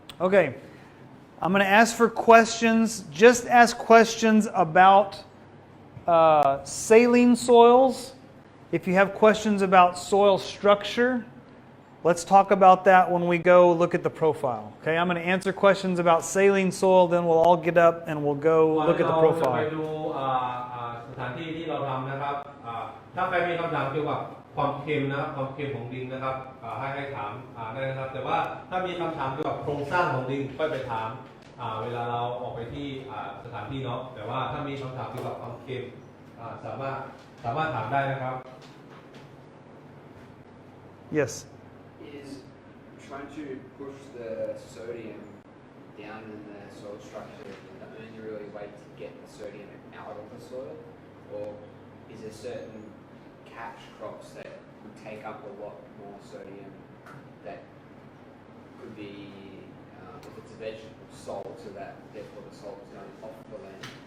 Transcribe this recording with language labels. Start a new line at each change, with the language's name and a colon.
English: Okay, I'm going to ask for questions. Just ask questions about saline soils. If you have questions about soil structure, let's talk about that when we go look at the profile. Okay, I'm going to answer questions about saline soil, then we'll all get up and we'll go look at the
Thai: เราจะไป
English: profile.
Thai: ดูสถานที่ที่เราทำนะครับถ้าใครมีคำถามเกี่ยวกับความเค็มนะครับความเค็มของดินนะครับให้ถามได้นะครับแต่ว่าถ้ามีคำถามเกี่ยวกับโครงสร้างของดินก็ไปถามเวลาเราออกไปที่สถานที่เนาะแต่ว่าถ้ามีคำถามเกี่ยวกับความเค็มสามารถถามได้นะครับ
English: Yes. Is trying to push the sodium down in the soil structure the only really way to get the sodium out of the soil, or is there certain catch crops that would take up a lot more sodium that could be, if it's a vegetable, salt, so that therefore the salt is going off the land?